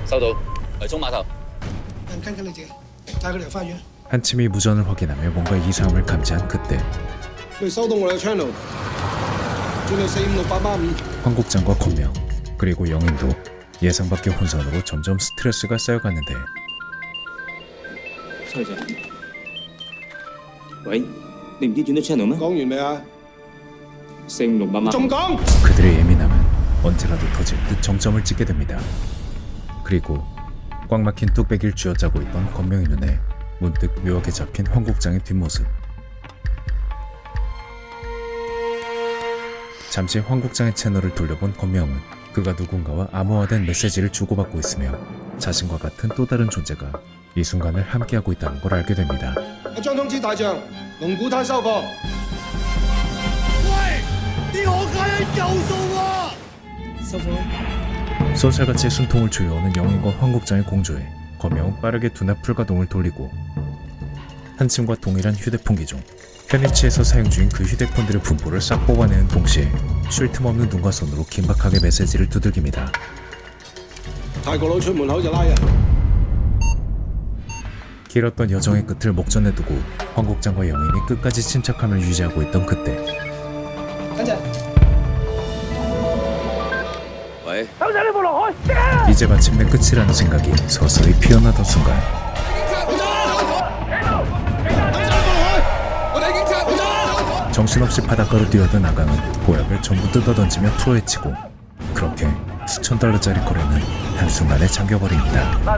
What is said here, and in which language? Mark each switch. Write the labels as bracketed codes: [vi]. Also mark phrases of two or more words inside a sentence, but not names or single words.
[ko] 한침이 무전을 확인하며 뭔가 이상함을 감지한 그때 황 국장과 권명 그리고 영인도 예상 밖의 혼선으로 점점 스트레스가 쌓여가는데 [yue] 喂，你唔知轉咗 channel 咩？講完未啊？升600萬。仲講？ [ko] 그들의 예민함은 언제라도 터질 듯 정점을 찍게 됩니다. 그리고 꽉 막힌 뚝배기를 쥐어짜고 있던 권명의 눈에 문득 묘하게 잡힌 황 국장의 뒷모습. 잠시 황 국장의 채널을 돌려본 권명은 그가 누군가와 암호화된 메시지를 주고받고 있으며 자신과 같은 또 다른 존재가 이 순간을 함께하고 있다는 걸 알게 됩니다. [yue] 張通知大將，龍鼓灘收貨。喂，啲可卡因夠數喎！收貨。 [ko] 쏜살같이 숨통을 조여오는 영인과 황 국장의 공조에 권명은 빠르게 두납 풀가동을 돌리고 한침과 동일한 휴대폰 기종 편의치에서 사용 중인 그 휴대폰들의 분포를 싹 뽑아내는 동시에 쉴 틈 없는 눈과 손으로 긴박하게 메시지를 두들깁니다. [yue] 泰國佬出門口就拉人。 [ko] 길었던 여정의 끝을 목전에 두고 황 국장과 영인이 끝까지 침착함을 유지하고 있던 그때 이제 마침내 끝이라는 생각이 서서히 피어나던 순간 정신없이 바닷가로 뛰어든 아강은 보약을 전부 뜯어던지며 풀어헤치고 그렇게 수천 달러짜리 거래는 한순간에 잠겨버립니다.